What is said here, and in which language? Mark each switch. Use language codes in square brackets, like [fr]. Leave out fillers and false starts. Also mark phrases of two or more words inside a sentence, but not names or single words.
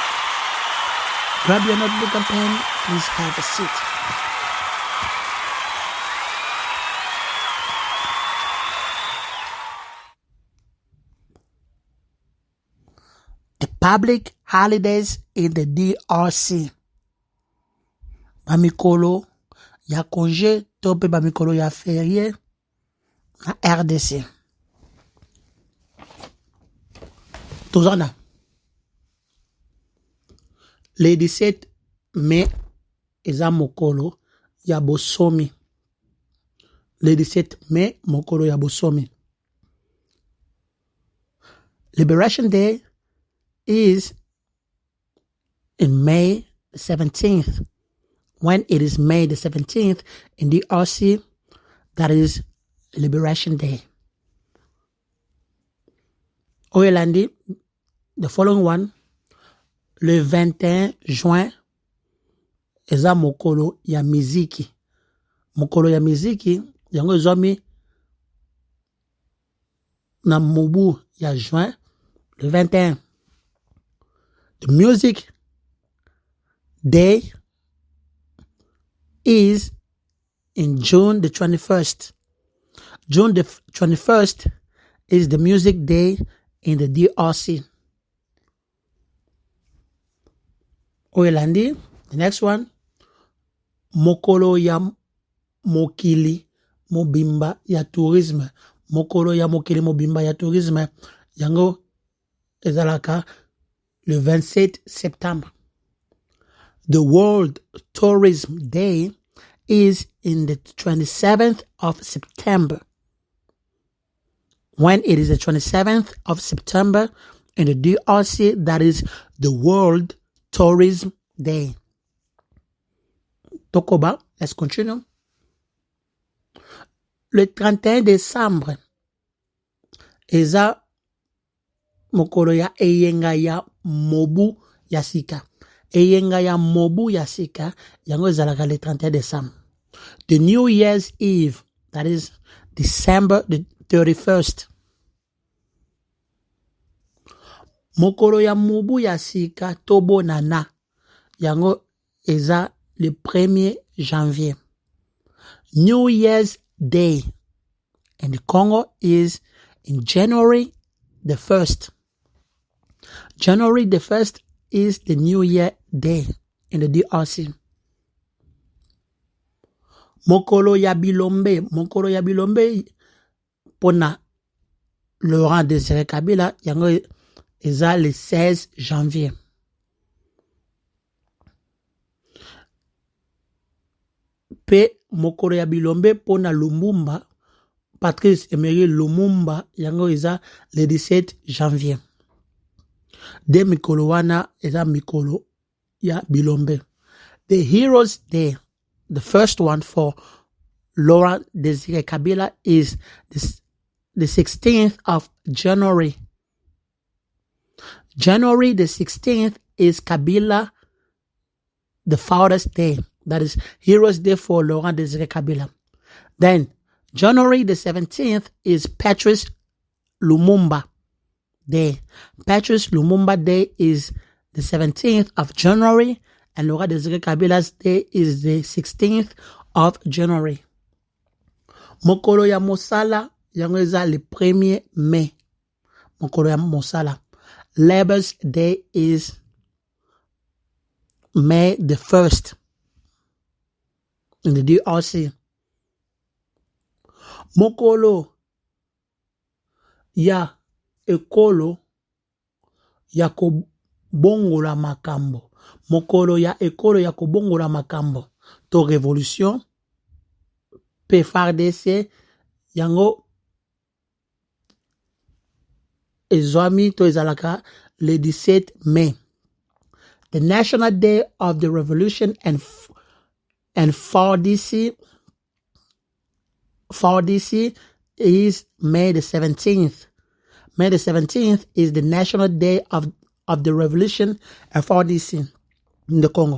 [en] Grab your notebook and pen. Please have a seat. The public holidays in the DRC. [ln] Mikolo ya konje tope ba mikolo ya férié na RDC. Tozana. [fr] Le 17 mai [ln] eza mokolo ya bosomi. [fr] Le 17 mai [ln] mokolo ya bosomi. [en] Liberation Day is in May 17th. When it is May the 17th in the DRC, that is Liberation Day. [ln] Oyelandi, [en] the following one, [fr] le 21 juin, [ln] eza mokolo ya miziki. Mokolo ya miziki, yango zomi na mobu ya juin, [fr] le 21. [en] The music day is in June the 21st. June the 21st is the music day in the DRC. Oyelandi, the next one, [ln] mokolo ya mokili mobimba ya tourisme. Mokolo ya mokili mobimba ya tourisme, yango ezalaka [fr] le 27 septembre. [en] The World Tourism Day is in the 27th of September. When it is the 27th of September in the DRC, that is the World Tourism Day. Tokoba, let's continue. [fr] Le 31 décembre, [ln] eza mokolo ya eyenga ya mobu ya sika. Eyenga ya mobu ya sika, yango ezalaka [fr] le 31 décembre. [en] The New Year's Eve, that is December the 31st. [ln] Mokolo ya mobu ya sika tobo nana, yango eza [fr] le 1er janvier. [en] New Year's Day in the Congo is in January the 1st. January the 1st is the New Year Day in the DRC. [ln] Mokolo ya bilombe. Mokolo ya bilombe pona Laurent Désiré Kabila yango eza [fr] le 16 janvier. [ln] Pe mokolo ya bilombe pona Lumumba Patrice Emery Lumumba yango eza [fr] le 17 janvier. [ln] De mikolo wana eza mikolo ya bilombe. [en] The Heroes Day, the first one for Laurent Désiré Kabila, is the 16th of January. January the 16th is Kabila, the Father's Day. That is Heroes Day for Laurent Desire Kabila. Then, January the 17th is Patrice Lumumba Day. Patrice Lumumba Day is the 17th of January, and Laurent Desire Kabila's Day is the 16th of January. [ln] Mokolo ya Mosala, yango eza [fr] le 1er Mai. [ln] Mokolo ya Mosala. [en] Labor's Day is May the 1st in the DRC. [ln] Mokolo ya ekolo ya kobongola makambo. Mokolo ya ekolo ya kobongola makambo. To révolution. Pe RDC yango ezwami to ezalaka [fr] le 17 [ln] May. [en] The National Day of the Revolution and 4DC is May the 17th. May the 17th is the National Day of the Revolution and 4DC in the Congo.